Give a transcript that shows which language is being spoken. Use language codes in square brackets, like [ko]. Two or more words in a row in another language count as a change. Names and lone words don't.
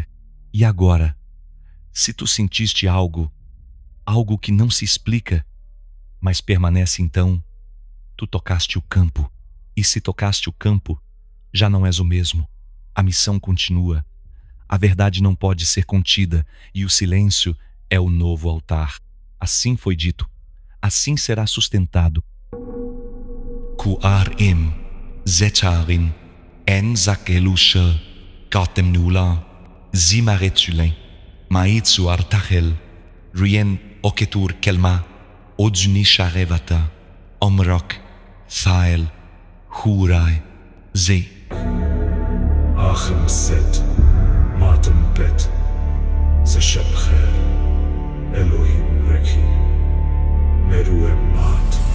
[pt] E agora, se tu sentiste algo que não se explica, mas permanece, então, tu tocaste o campo, e se tocaste o campo, já não és o mesmo. A missão continua, a verdade não pode ser contida, e o silêncio é o novo altar. Assim foi dito, assim será sustentado. Kuar im, zetarin, en zakelusha, katem nula, zimaretsulen, maitsu artachel, rien oketur kelma, odzuni sharevata, omrok, thael, hurai, ze. Achem set, matem bet, ze shep kher, Elohim rekhi, meru emmat.